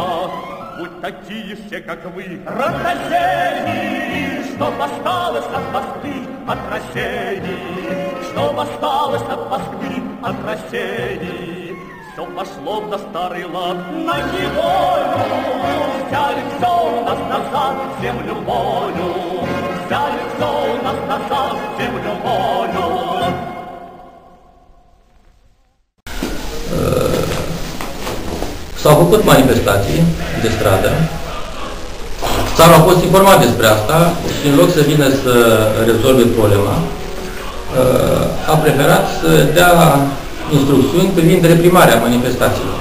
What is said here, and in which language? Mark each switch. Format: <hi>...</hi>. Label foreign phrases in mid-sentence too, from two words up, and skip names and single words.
<ru>Будь такие все, как вы, ротозеи, что осталось от Москвы, от России, что осталось от Москвы, от России. Все пошло на старый лад, на неволю, взяли все у нас назад, землю волю, взяли все у нас назад, землю волю.</ru> <ro>S-au făcut manifestații de stradă, țara a fost informat despre asta și în loc să vină să rezolve problema, a preferat să dea instrucțiuni privind reprimarea manifestațiilor.</ro>